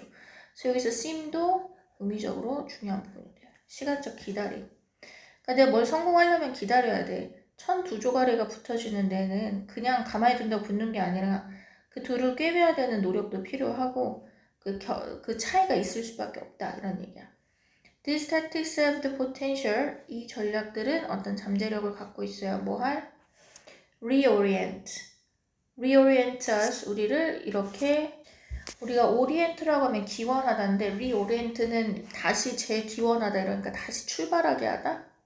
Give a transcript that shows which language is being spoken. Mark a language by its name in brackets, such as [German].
[Korean] 그래서 여기서 sim도 의미적으로 중요한 부분이 돼요. 시간적 기다림. 그러니까 내가 뭘 성공하려면 기다려야 돼. 천 두 조가리가 붙어지는 데는 그냥 가만히 둔다고 붙는 게 아니라 그 둘을 꿰매야 되는 노력도 필요하고 그 차이가 있을 수밖에 없다 이런 얘기야. [English] These tactics have the potential. [Korean] 이 전략들은 어떤 잠재력을 갖고 있어요. 뭐 할? [English] Reorient us. [Korean] 우리를 이렇게 우리가 오리엔트라고 하면 기원하다인데 리오리엔트는 다시 재기원하다 이러니까 다시 출발하게 하다?